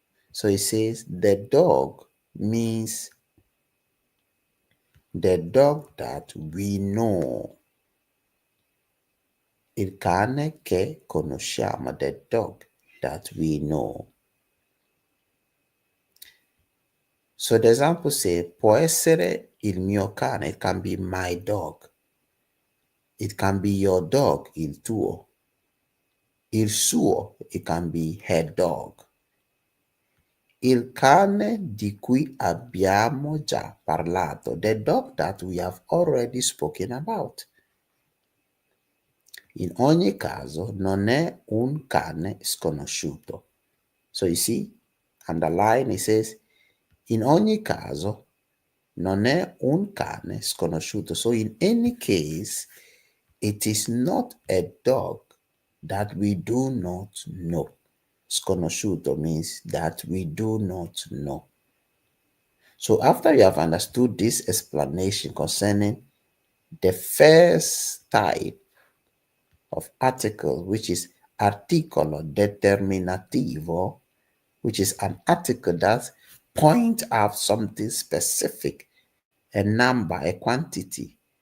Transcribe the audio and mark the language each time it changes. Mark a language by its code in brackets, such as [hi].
[en] So it says the dog means the dog that we know. [it] Il cane che conosciamo, [en] the dog that we know. So the example says, [it] può essere il mio cane, [en] it can be my dog. It can be your dog, [it] il tuo. Il suo, [en] it can be her dog. [it] Il cane di cui abbiamo già parlato, [en] the dog that we have already spoken about. [it] In ogni caso, non è un cane sconosciuto. [en] So you see, underline, it says, [it] in ogni caso, non è un cane sconosciuto. [en] So in any case, it is not a dog that we do not know. Sconosciuto means that we do not know. So after you have understood this explanation concerning the first type of article, which is articolo determinativo, which is an article that points out something specific, a number, a quantity,